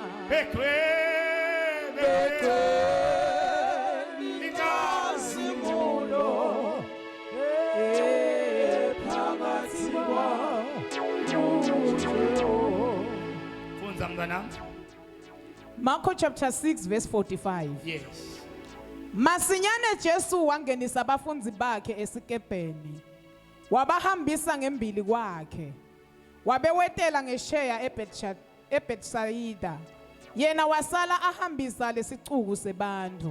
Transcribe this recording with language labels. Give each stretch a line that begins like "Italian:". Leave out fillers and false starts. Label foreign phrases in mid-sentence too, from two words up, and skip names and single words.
Swati: Begcwele lingazimulo phakathi kwa Funza mntanami.
English: Mark chapter 6 verse 45. Yes.
Swati: Masinyane Jesu wangenisa abafundi bakhe esikebheni. Wabahambisa ngembili kwakhe. Wabewetela ngesheya eBethsaida. Yena wasala ahambisa lesicuku sebantu.